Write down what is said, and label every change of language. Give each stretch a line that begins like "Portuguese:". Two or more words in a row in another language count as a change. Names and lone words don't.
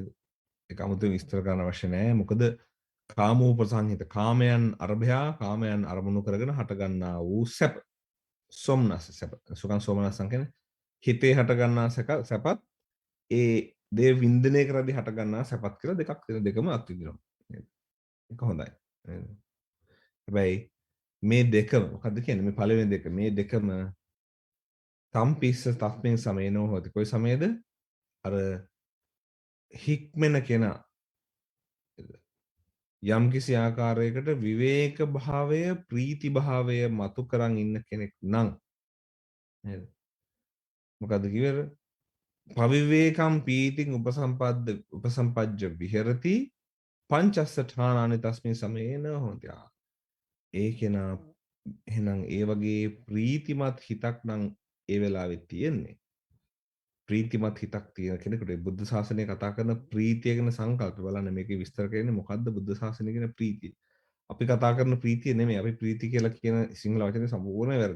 Sinhala: ඒක අමුතුවෙන් විස්තර කරන්න අවශ්‍ය නැහැ. මොකද කාමෝපසංහිත කාමයන් අරභයා කාමයන් අරමුණු කරගෙන හට ගන්නා වූ සැප සොම්නස සැප
Pali: සුඛං සෝමනසං
Sinhala: කියන්නේ හිතේ හට ගන්නා සැපත් ඒ දේ වින්දනය කරද්දී හට ගන්නා සැපත් කියලා දෙකක් තියෙන දෙකම අත්විඳිනවා නේද? ඒක හොඳයි නේද? හැබැයි මේ දෙකම මොකද්ද කියන්නේ මේ පළවෙනි දෙක මේ දෙකම
Pali: තම්පිස්ස තස්මින් සමේනෝ හොති
Sinhala: කොයි සමයේද අර හික්මෙන කෙනා යම් කිසි ආකාරයකට විවේක භාවය ප්‍රීති භාවය මතු කරන් ඉන්න කෙනෙක් නම් නේද මොකද්ද කිව්වේ
Pali: පවිවේකම් පීතිං උපසම්පජ්ජ විහෙරති පංචස්ස ඨානානි තස්මින් සමේන හොති
Sinhala: ඒ කෙනා එහෙනම් ඒ වගේ ප්‍රීතිමත් හිතක් නම් ඒ වෙලාවෙත් තියෙන්නේ ප්‍රීතිමත් හිතක් තියෙන කෙනෙකුට බුද්ධ ශාසනය කතා කරන ප්‍රීතිය ගැන සංකල්ප බලන්න මේකේ විස්තර කරන්නේ මොකද්ද බුද්ධ ශාසනය කියන ප්‍රීතිය. අපි කතා කරන ප්‍රීතිය නෙමෙයි අපි ප්‍රීති කියලා කියන සිංහල වචනේ සම්පූර්ණයෙන් වැරදි.